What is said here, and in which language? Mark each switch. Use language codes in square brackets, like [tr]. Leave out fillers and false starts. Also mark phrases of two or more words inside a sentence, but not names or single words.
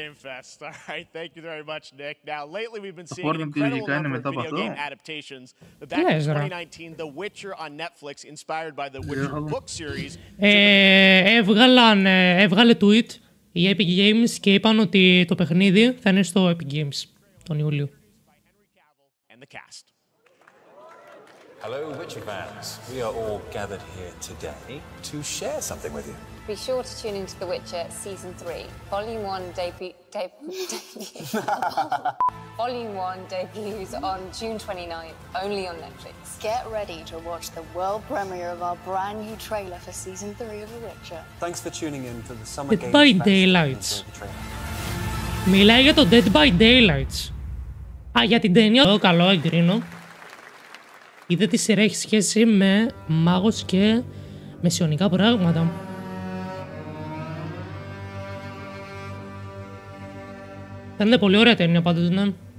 [el] Fortnite είναι μετά από αυτό. Λες ρε. Έβγαλε tweet η Epic Games και είπαν ότι το παιχνίδι θα είναι στο Epic Games τον Ιούλιο. [en] Hello, Witcher fans. We are all gathered here today to share something with you. Be sure to tune into The Witcher Season 3. Volume 1 Volume 1 debuts on June 29th, only on Netflix. Get ready to watch the world premiere of our brand new trailer for Season 3 of The Witcher. Thanks for tuning in to the Summer Games Dead by Daylight. [el] Μιλάει για το Dead by Daylight. Α, για την ταινία. Καλό, εγκρίνω. Είδε τη σειρά έχει σχέση με μάγος και μεσαιωνικά πράγματα. Φαίνεται πολύ ωραία ταινία πάντως, ναι.